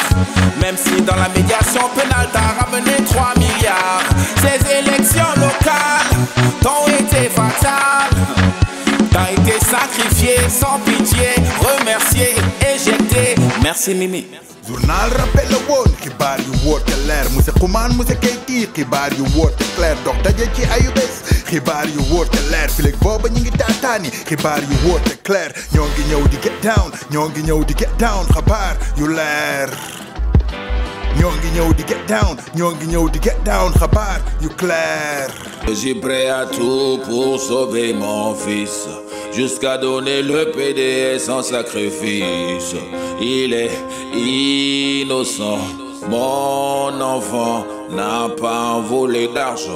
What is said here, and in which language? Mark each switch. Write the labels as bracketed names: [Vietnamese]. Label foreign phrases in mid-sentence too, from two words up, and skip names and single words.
[French] Même si dans la médiation pénale t'as ramené 3 milliards. Ces élections locales t'ont été fatales. T'as été sacrifié sans pitié, remercié, éjecté. Merci Mimi. Journal rappel [Wolof] la woon xibaar yu wóote leer monsieur Xuman monsieur Keyti xibaar yu wóote clair dox daje ci ayu bés xibaar yu wóote leer fileeg booba ñu ngi taataani xibaar yu wóote clair ñoo ngi ñëw di [English] get down [Wolof] ñoo ngi ñëw di [English] get down [Wolof] xabaar yu leer ñoo ngi ñëw di [English] get down [Wolof] ñoo ngi ñëw di [English] get down [Wolof] xabaar yu clair. [French] Je suis prêt à tout pour sauver mon fils, jusqu'à donner le PDS sans sacrifice. Il est innocent, mon enfant n'a pas volé d'argent.